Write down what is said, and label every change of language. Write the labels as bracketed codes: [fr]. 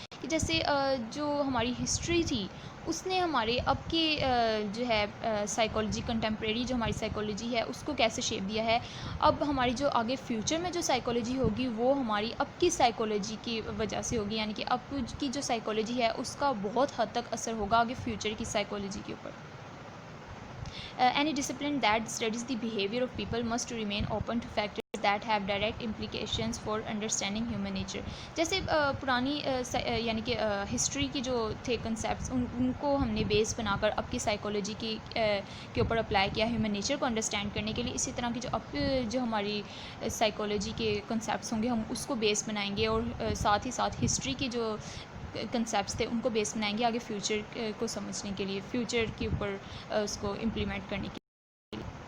[ur] کہ جیسے جو ہماری ہسٹری تھی اس نے ہمارے اب کے جو ہے سائیکالوجی, کنٹمپریری جو ہماری سائیکالوجی ہے اس کو کیسے شیپ دیا ہے. اب ہماری جو آگے فیوچر میں جو سائیکالوجی ہوگی وہ ہماری اب کی سائیکالوجی کی وجہ سے ہوگی, یعنی کہ اب کی جو سائیکالوجی ہے اس کا بہت حد تک اثر ہوگا آگے فیوچر کی سائیکالوجی کے اوپر. [en] Any discipline that studies the behavior of people must remain open to factors that have direct implications for understanding human nature. [ur] جیسے پرانی یعنی کہ ہسٹری کی جو تھے کنسیپٹس ان کو ہم نے بیس بنا کر اب کی سائیکالوجی کے اوپر اپلائی کیا ہیومن نیچر کو انڈرسٹینڈ کرنے کے لیے. اسی طرح کی جو اب جو ہماری سائیکالوجی کے کنسیپٹس ہوں گے ہم اس کو بیس بنائیں گے, اور ساتھ ہی ساتھ ہسٹری کے جو کنسیپٹس تھے ان کو بیس بنائیں گے آگے فیوچر کو سمجھنے کے لیے, فیوچر کے اوپر اس کو امپلیمنٹ کرنے کے لیے.